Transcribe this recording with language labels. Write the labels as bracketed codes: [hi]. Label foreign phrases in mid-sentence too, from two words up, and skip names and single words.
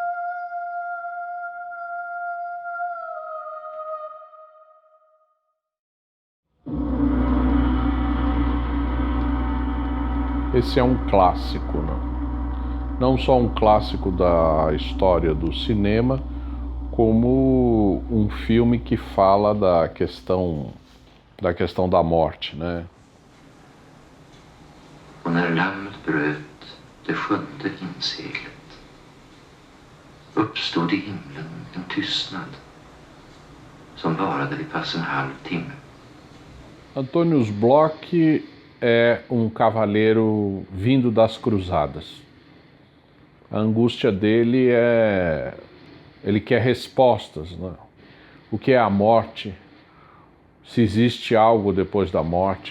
[pt] Esse é um clássico, né? Não só um clássico da história do cinema, como um filme que fala da questão da morte, né? [sv] Och när lammet bröt det 7:e inseglet uppstod i himlen en tystnad som varade vid pass en halv timme. [pt] Antônio Bloch é um cavaleiro vindo das cruzadas. A angústia dele ele quer respostas, né? O que é a morte? Se existe algo depois da morte?